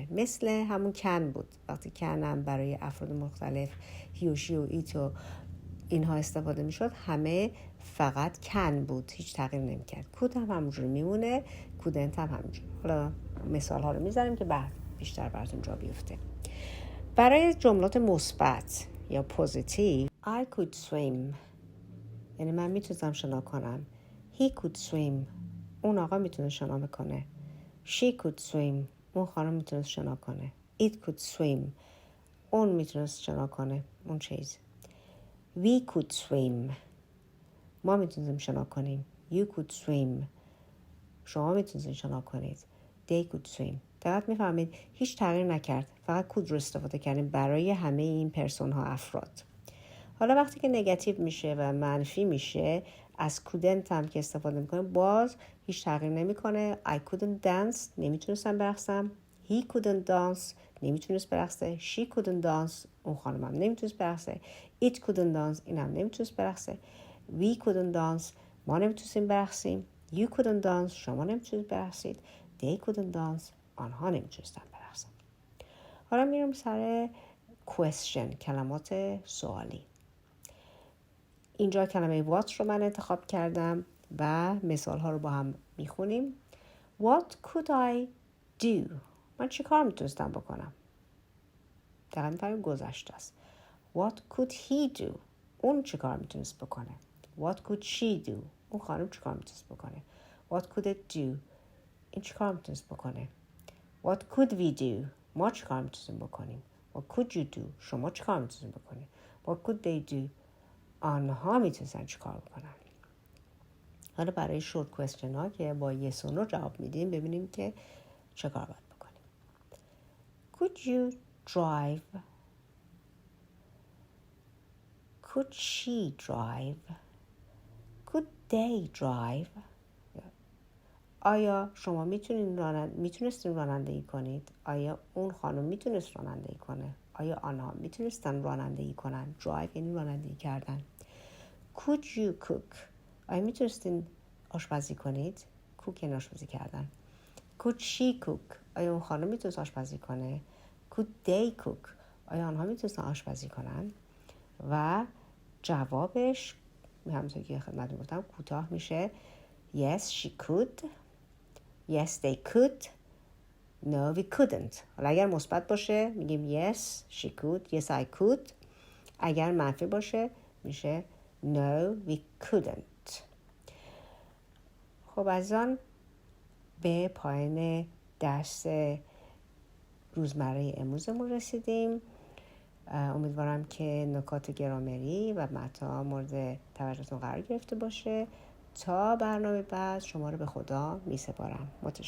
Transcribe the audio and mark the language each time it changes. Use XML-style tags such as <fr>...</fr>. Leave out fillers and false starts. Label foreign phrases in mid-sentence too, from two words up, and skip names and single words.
<fa>مثل همون can بود. وقتی can هم برای افراد مختلف he و she و it و اینها استفاده میشد، همه فقط can بود، هیچ تغییر نمیکرد. could هم همونجوری میمونه، couldn't هم همونجوری. حالا مثال ها رو میذاریم که بعد بیشتر براتون جا بیفته. برای جملات مثبت یا پوزیتیو</fa> <en>I could swim،</en> <fa>یعنی من میتونستم شنا کنم.</fa> <en>He could swim،</en> <fa>اون آقا میتونه شنا بکنه.</fa> <en>She could swim،</en> <fa>اون خانم میتونست شنا کنه.</fa> <en>It could swim،</en> <fa>اون میتونست شنا کنه، اون چیز.</fa> <en>We could swim،</en> <fa>ما میتونیم شنا کنیم.</fa> <en>You could swim،</en> <fa>شما میتونید شنا کنید.</fa> <en>They could swim.</en> <fa>دقیق میفهمید هیچ تغییر نکرد، فقط could رو استفاده کردیم برای همه این پرسون ها، افراد. حالا وقتی که نگاتیو میشه و منفی میشه، از couldn't هم که استفاده میکنیم باز هیچ تغییر نمیکنه.</fa> <en>I couldn't dance،</en> <fa>نمیتونستم برقصم.</fa> <en>He couldn't dance،</en> <fa>نمیتونست برقصه.</fa> <en>She couldn't dance،</en> <fa>اون خانم هم نمیتونست برقصه.</fa> <en>It couldn't dance،</en> <fa>این هم نمیتونست برقصه.</fa> <en>We couldn't dance،</en> <fa>ما نمیتونستیم برقصیم.</fa> <en>You couldn't dance،</en> <fa>شما نمیتونید برقصید.</fa> <en>They couldn't dance،</en> <fa>آنها نمیتونستن برقصن. حالا میرم سر question، کلمات سوالی. اینجا کلمه what رو من انتخاب کردم و مثال ها رو با هم میخونیم.</fa> <en>What could I do؟</en> <fa>من چی کار میتونستم بکنم؟ دقیقا میفهمیم گذشته است.</fa> <en>What could he do؟</en> <fa>اون چی کار میتونست بکنه؟</fa> <en>What could she do؟</en> <fa>اون خانم چی کار میتونست بکنه؟</fa> <en>What could it do؟</en> <fa>این چی کار میتونست بکنه؟</fa> <en>What could we do؟</en> <fa>ما چی کار میتونستیم بکنیم؟</fa> <en>What could you do؟</en> <fa>شما چی کار میتونستیم بکنیم؟</fa> <en>What could they do؟</en> <fa>آنها میتونستن چی کار بکنن. حالا برای شورت کوئسچن ها که با yes و no جواب میدیم، ببینیم که چه کار باید بکنیم.</fa> <en>Could you drive؟ Could she drive؟ Could they drive؟</en> <fa>آیا شما میتونستین رانندگی کنید؟ آیا اون خانم میتونست رانندگی کنه؟ آیا آنها میتونستن رانندگی کنن؟ drive یعنی رانندگی کردن.</fa> <en>Could you cook؟</en> <fa>آیا میتونستین آشپزی کنید؟ cook یعنی آشپزی کردن.</fa> <en>Could she cook؟</en> <fa>آیا اون خانم میتونست آشپزی کنه؟</fa> <en>Could they cook؟</en> <fa>آیا آنها میتونستن آشپزی کنن؟ و جوابش همونطور که خدمتتون گفتم کوتاه میشه</fa> <en>yes she could، yes they could، no we couldn't.</en> <fa>حالا اگر مثبت باشه میگیم</fa> <en>yes she could، yes I could.</en> <fa>اگر منفی باشه میشه</fa> <en>no we couldn't.</en> <fa>خب عزیزان، به پایان درس روزمره امروزمون رسیدیم. امیدوارم که نکات گرامری و متن مورد توجهتون قرار گرفته باشه. تا برنامه بعد شما رو به خدا میسپارم.</fa>